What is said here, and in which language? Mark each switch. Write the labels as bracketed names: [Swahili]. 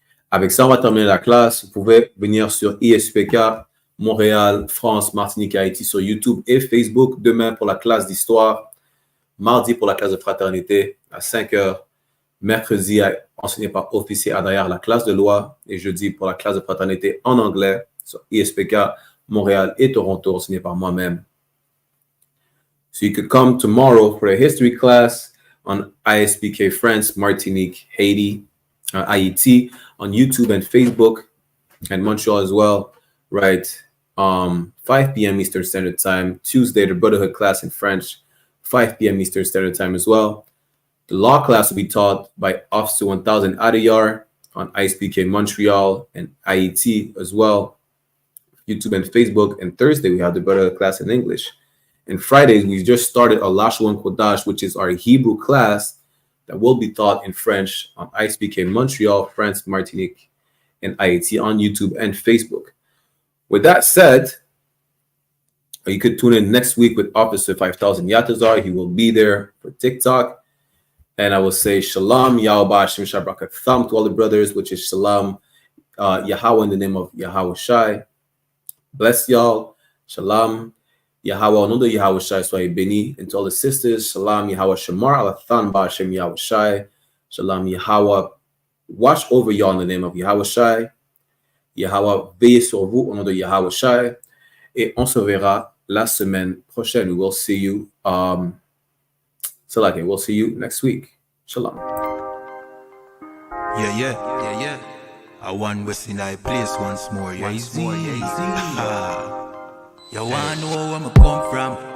[French] Avec ça, on va terminer la classe. Vous pouvez venir sur I.S.U.P.K, Montréal, France, Martinique, Haïti sur YouTube et Facebook. Demain pour la classe d'histoire. Mardi pour la classe de fraternité à 5h. Mercredi enseigné par officier à derrière la classe de loi. Et jeudi pour la classe de fraternité en anglais sur I.S.U.P.K, Montréal et Toronto enseigné par moi-même. [English] So you could come tomorrow for a history class on I.S.U.P.K France, Martinique, Haiti, Haiti, on YouTube and Facebook, and Montreal as well, right? 5 p.m. Eastern Standard Time. Tuesday, the Brotherhood class in French, 5 p.m. Eastern Standard Time as well. The law class will be taught by Officer 1000 Adayar on I.S.U.P.K Montreal and Haiti as well, YouTube and Facebook. And Thursday, we have the Brotherhood class in English. And Fridays, we just started a Lashuan Kodash, which is our Hebrew class that will be taught in French on I.S.U.P.K Montreal, France, Martinique, and Haiti on YouTube and Facebook. With that said, you could tune in next week with Officer 5000 Yatazar. He will be there for TikTok. And I will say Shalom, Yahweh, Shem Shabrak to all the brothers, which is Shalom, Yahweh in the name of Yahweh Shai. Bless y'all. Shalom. Yahweh, [French] au nom de Yahweh Shai, soyez bénis. [English] And to all the sisters, Shalom, Yahweh Shamar, Alathan Ba'ashem Yahweh Shai. Shalom, Yahweh, watch over y'all in the name of Yahweh Shai. [French] Yahweh, veillez sur vous au nom de Yahweh Shai. Et on se verra la semaine prochaine. [English] We will see you, we'll see you next week. Shalom. Yeah. I want West in I place once more. Yeah, easy. You wanna know where I come from?